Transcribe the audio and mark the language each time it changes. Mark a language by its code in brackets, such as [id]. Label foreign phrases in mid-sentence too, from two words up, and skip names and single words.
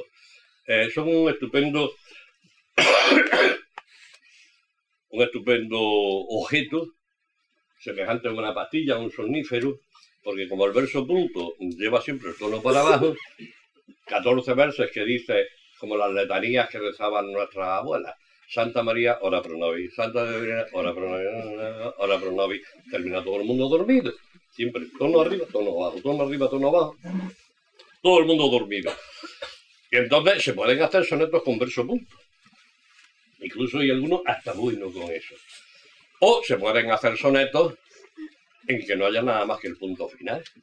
[es] Son un estupendo objeto, semejante a una pastilla, un somnífero, porque como el verso punto lleva siempre el tono para abajo, 14 versos que dice, como las letanías que rezaban nuestras abuelas, [la] Santa María, ora pro nobis, Santa María, ora pro nobis, ora pro nobis, [es] termina todo el mundo dormido, siempre tono arriba, tono abajo, tono arriba, tono abajo, todo el mundo dormido. Y entonces se pueden hacer sonetos con verso punto. Incluso hay algunos hasta buenos con eso. O se pueden hacer sonetos en que no haya nada más que el punto final.